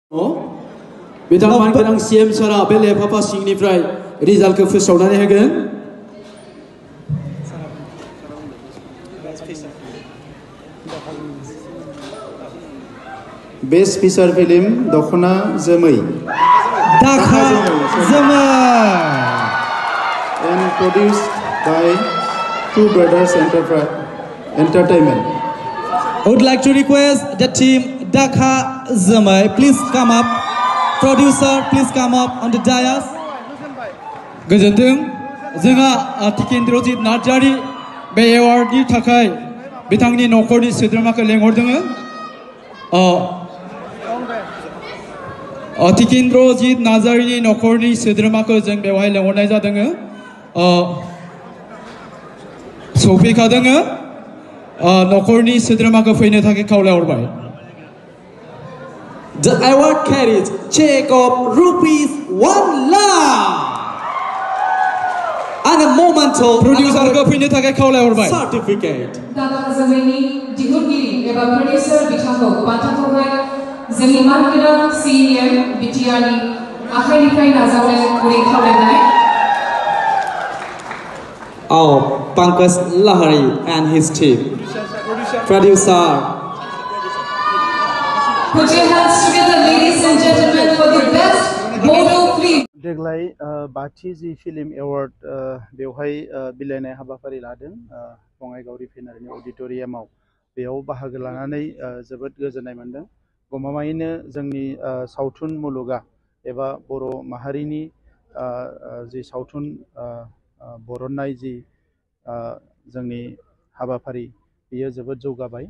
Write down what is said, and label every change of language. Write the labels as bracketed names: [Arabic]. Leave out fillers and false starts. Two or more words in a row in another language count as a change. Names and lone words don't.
[Bodo] बिथांमोन गोनां सीएम सारा बे लेफाफा सिंनिफ्राय रिजाल्टखौ फोसावनानै होगोन। [English] best feature film दखना जोमै दाखा जोमै and produced by Two Brothers Entertainment. I would like to request the team Dakha Zamai, please come up. Producer, please come up on the dais. [Bodo] गोजोनथों जोंहा टिकेन्द्रजित नार्जारी बे एवार्डनि थाखाय बिथांनि नखरनि सोद्रोमाखौ लेंहरदों। टिकेन्द्रजित नार्जारीनि नखरनि सोद्रोमाखौ जों बेवहाय लेंहरनाय जादों। सफैखादों नखरनि सोद्रोमाखौ फैनो थाखाय खावलायहरबाय। [English] The award carries check of ₹1 lakh and a memento [Bodo] प्रड्यूसरखौ फैनो थाखाय खावलायहरबाय। [English] certificate. [Bodo] दाखा जोमैनि दिहुनगिरि एबा प्रडिउसार बिथांखौ बान्थाखौहाय जोंनि मानगोनां सीएम बिटिआरनि आखाइनिफ्राय नाजावनो गुरै खावलायनाय। [English] Pankaj Lahari and his team. Producer. Put your hands together, ladies and gentlemen, for the best Bodo film. [Bodo] देग्लाय बाथि जि [English] film award [Bodo] बेवहाय बिलाइनाय हाबाफारि लादों बङाइगाव रिफाइनारिनि अडिटोरियामाव। बेयाव बाहागो लानानै जोबोद गोजोननाय मोनदों। गमामायैनो जोंनि सावथुन मुलुगा एबा बर' माहारिनि जि सावथुन बरननाय जि जोंनि हाबाफारि बेयो जोबोद जौगाबाय।